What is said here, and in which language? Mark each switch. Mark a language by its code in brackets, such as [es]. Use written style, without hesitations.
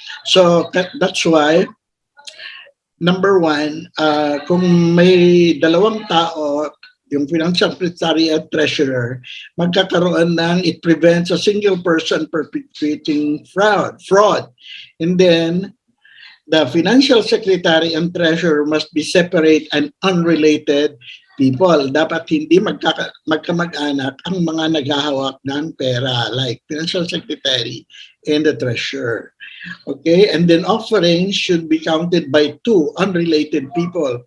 [en] So, that's why number one, kung may dalawang tao, yung financial secretary at treasurer, magkakaroon ng it prevents a single person perpetrating fraud. And then, the financial secretary and treasurer must be separate and unrelated people. [tl] Dapat hindi magkamag-anak ang mga naghahawak ng pera, like financial secretary and the treasurer. [en] Okay? And then offerings should be counted by two unrelated people.